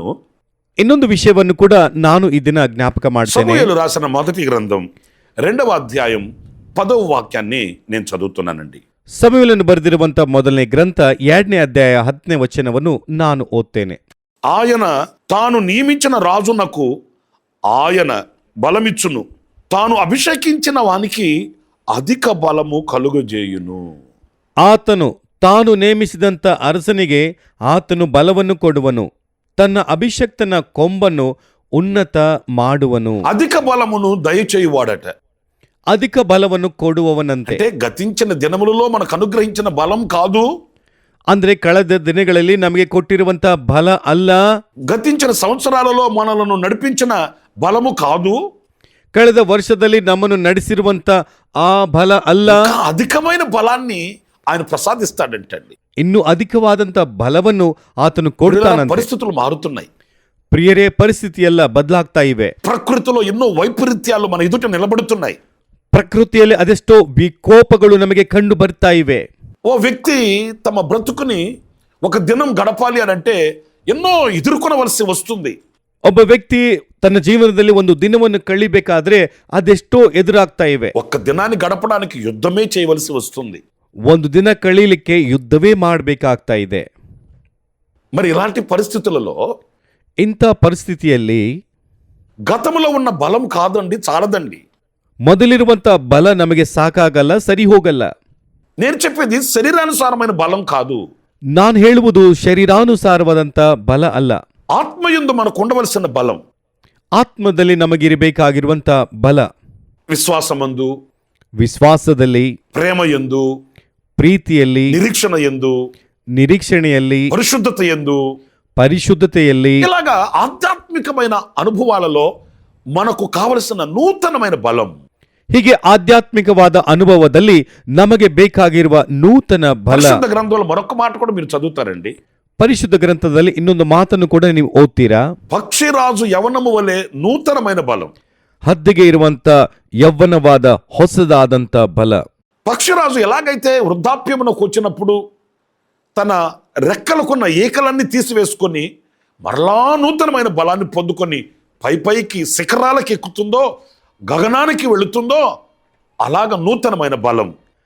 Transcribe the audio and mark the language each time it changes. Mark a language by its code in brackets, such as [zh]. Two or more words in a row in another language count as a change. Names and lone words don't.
[kn] ಇನ್ನೊಂದು ವಿಷಯವನ್ನು ಕೂಡ ನಾನು ಈ ದಿನ ಜ್ಞಾಪಕ ಮಾಡ್ತೇನೆ. [te] సమూయేలు రాసిన మొదటి గ్రంథం 2వ అధ్యాయం 10వ వాక్యాన్ని నేను చదువుతున్నానండి. [kn] ಸಮುವೇಲನು ಬರೆದಿರುವಂತ ಮೊದಲನೇ ಗ್ರಂಥ 2ನೇ ಅಧ್ಯಾಯ 10ನೇ ವಚನವನ್ನು ನಾನು ಓದ್ತೇನೆ. [te] ఆయన తాను నియమించిన రాజునకు ఆయన బలమిచ్చును, తాను అభిషేకించిన వానికి అధిక బలము కలుగజేయును. [kn] ಆತನು ತಾನು ನೇಮಿಸಿದಂತ ಅರಸನಿಗೆ ಆತನು ಬಲವನ್ನು ಕೊಡುವನು, ತನ್ನ ಅಭಿಷಕ್ತನ ಕೊಂಬನ್ನು ಉನ್ನತ ಮಾಡುವನು. [te] అధిక బలమును దయచేయువాడట. [kn] ಅಧಿಕ ಬಲವನ್ನು ಕೊಡುವವನಂತೆ. [te] అంటే గతించిన దినములలో మనకు అనుగ్రహించిన బలం కాదు, [kn] ಅಂದ್ರೆ ಕಳೆದ ದಿನಗಳಲ್ಲಿ ನಮಗೆ ಕೊಟ್ಟಿರುವಂತ ಬಲ ಅಲ್ಲ, [te] గతించిన సంవత్సరాలలో మనలను నడిపించిన బలము కాదు, [kn] ಕಳೆದ ವರ್ಷದಲ್ಲಿ ನಮ್ಮನ್ನು ನಡೆಸಿರುವಂತ ಆ ಬಲ ಅಲ್ಲ, [te] ఇంకా అధికమైన బలాన్ని ఆయన ప్రసాదిస్తాడంటండి. [kn] ಇನ್ನು ಅಧಿಕವಾದಂತ ಬಲವನ್ನು ಆತನು ಕೊಡ್ತಾನಂತೆ. [te] పరిస్థితులు మారుతున్నాయి. [kn] ಪ್ರಿಯರೇ, ಪರಿಸ್ಥಿತಿ ಎಲ್ಲ ಬದಲಾಗ್ತಾ ಇವೆ. [te] ప్రకృతిలో ఎన్నో వైపరీత్యాలు మన ఎదుట నిలబడుతున్నాయి. [kn] ಪ್ರಕೃತಿಯಲ್ಲಿ ಅದೆಷ್ಟೋ ವಿಕೋಪಗಳು ನಮಗೆ ಕಂಡು ಬರ್ತಾ ಇವೆ. [te] ఓ వ్యక్తి తమ బ్రతుకుని ఒక దినం గడపాలి అని అంటే ఎన్నో ఎదుర్కొనవలసి వస్తుంది. [kn] ಒಬ್ಬ ವ್ಯಕ್ತಿ ತನ್ನ ಜೀವನದಲ್ಲಿ ಒಂದು ದಿನವನ್ನು ಕಳಿಬೇಕಾದ್ರೆ ಅದೆಷ್ಟೋ ಎದುರಾಗ್ತಾ ಇವೆ. [te] ఒక్క దినాన్ని గడపడానికి యుద్ధమే చేయవలసి వస్తుంది. [kn] ಒಂದು ದಿನ ಕಳೀಲಿಕ್ಕೆ ಯುದ್ಧವೇ ಮಾಡಬೇಕಾಗ್ತಾ ಇದೆ. [te] మరి ఇలాంటి పరిస్థితులలో [kn] ಇಂಥ ಪರಿಸ್ಥಿತಿಯಲ್ಲಿ [te] గతంలో ఉన్న బలం కాదండి, చాలదండి. [kn] ಮೊದಲಿರುವಂತ ಬಲ ನಮಗೆ ಸಾಕಾಗಲ್ಲ, ಸರಿ ಹೋಗಲ್ಲ. [te] నేను చెప్పేది శరీరానుసారమైన బలం కాదు, [kn] ನಾನು ಹೇಳುವುದು ಶರೀರಾನುಸಾರವಾದಂತ ಬಲ ಅಲ್ಲ. [te] ఆత్మయందు మనకు ఉండవలసిన బలం. [kn] ಆತ್ಮದಲ್ಲಿ ನಮಗಿರಬೇಕಾಗಿರುವಂತ ಬಲ, [te] విశ్వాసమందు, [kn] ವಿಶ್ವಾಸದಲ್ಲಿ, [te] ప్రేమయందు, [kn] ಪ್ರೀತಿಯಲ್ಲಿ, [te] నిరీక్షణ యందు, [kn] ನಿರೀಕ್ಷಣೆಯಲ್ಲಿ, [te] పరిశుద్ధత యందు, [kn] ಪರಿಶುದ್ಧತೆಯಲ್ಲಿ, [te] ఇలాగా ఆధ్యాత్మికమైన అనుభవాలలో మనకు కావలసిన నూతనమైన బలం. [kn] ಹೀಗೆ ಆಧ್ಯಾತ್ಮಿಕವಾದ ಅನುಭವದಲ್ಲಿ ನಮಗೆ ಬೇಕಾಗಿರುವ ನೂತನ ಬಲ. [te] పరిశుద్ధ గ్రంథంలో మరొక మాట కూడా మీరు చదువుతారండి. [kn] ಪರಿಶುದ್ಧ ಗ್ರಂಥದಲ್ಲಿ ಇನ್ನೊಂದು ಮಾತನ್ನು ಕೂಡ ನೀವು ಓದ್ತೀರಾ. [te] పక్షిరాజు యవనము వలె నూతనమైన బలం. [kn] ಹದ್ದಿಗೆ ಇರುವಂತ ಯೌವನವಾದ ಹೊಸದಾದಂತ ಬಲ. [te] పక్షిరాజు ఎలాగైతే వృద్ధాప్యమునకు వచ్చినప్పుడు తన రెక్కలకున్న ఈకలన్నీ తీసివేసుకొని మరలా నూతనమైన బలాన్ని పొందుకొని పైకి శిఖరాలకు ఎక్కుతుందో, గగనానికి వెళుతుందో, అలాగ నూతనమైన బలం.